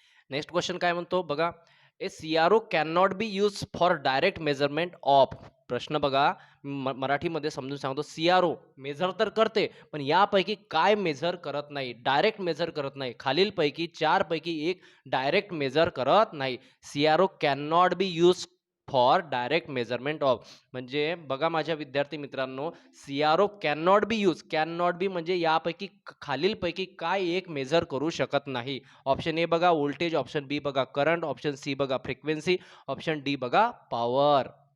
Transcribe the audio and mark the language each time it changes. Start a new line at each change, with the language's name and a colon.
English: next question
Marathi: काय म्हणतो बघा,
English: A CRO can not be use for direct measurement of.
Marathi: प्रश्न बघा, मराठीमध्ये समजून सांगतो. सीआरओ मेजर तर करते, पण यापैकी काय मेजर करत नाही, डायरेक्ट मेजर करत नाही. खालीलपैकी चारपैकी एक डायरेक्ट मेजर करत नाही.
English: CRO can not be use for direct measurement of.
Marathi: म्हणजे बघा माझ्या विद्यार्थी मित्रांनो,
English: CRO can not be use,
Marathi: can not be म्हणजे यापैकी खालीलपैकी काय एक मेजर करू शकत नाही. ऑप्शन ए बघा व्होल्टेज, ऑप्शन बी बघा करंट, ऑप्शन सी बघा फ्रिक्वेन्सी, ऑप्शन डी बघा पॉवर.